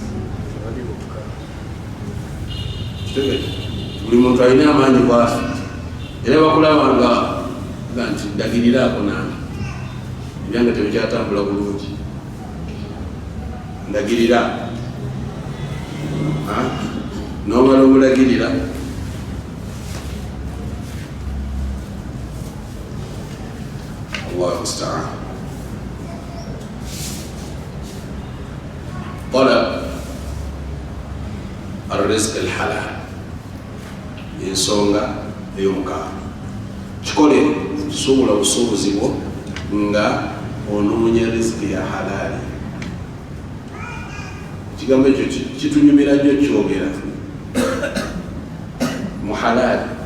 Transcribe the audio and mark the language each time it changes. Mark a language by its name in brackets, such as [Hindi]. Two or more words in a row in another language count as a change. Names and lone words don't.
[Ganda] Buli muntu alina amaanyi kwafudde, era bakulabanga nti ndagiriraako nange ebyange tebikyatambula bulungi, ndagirira n'omala omulagirira [Arabic] الله المستعان. طلب الرزق الحلال [Ganda] ensonga ey'omukaaga. Kikole sobola obusobozi bwo nga onoonya riziki ya halaali. Kigambo ekyo kitunyumira nnyo kyogera mu halaali.